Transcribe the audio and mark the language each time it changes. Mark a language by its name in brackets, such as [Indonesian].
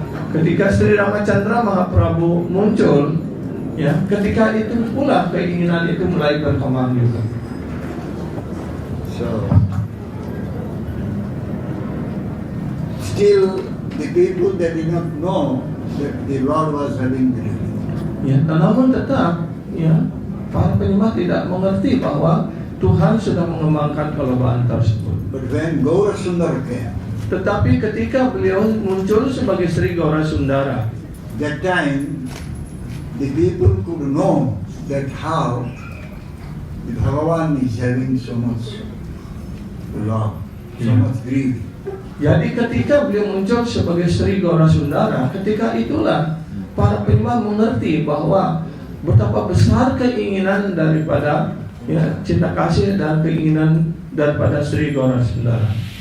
[Indonesian] Ketika Sri Ramachandra Mahaprabhu muncul, ketika itu pula keinginan itu mulai berkembang juga. [English] So still the people that did not know that the Lord was having greed. [Indonesian] Namun tetap, para penyembah tidak mengerti bahwa Tuhan sudah mengembangkan kelobahan tersebut. [English] But when Gaura Sundar came, [Indonesian] Tetapi ketika beliau muncul sebagai Sri Gaura Sundara, [English] that time the people could know that how the Bhagavan is having so much love, so much greed. [Indonesian] jadi ketika beliau muncul sebagai Sri Gaura Sundara, ketika itulah para penyembah mengerti bahwa betapa besar keinginan daripada cinta kasih dan keinginan daripada Sri Gaura Sundara.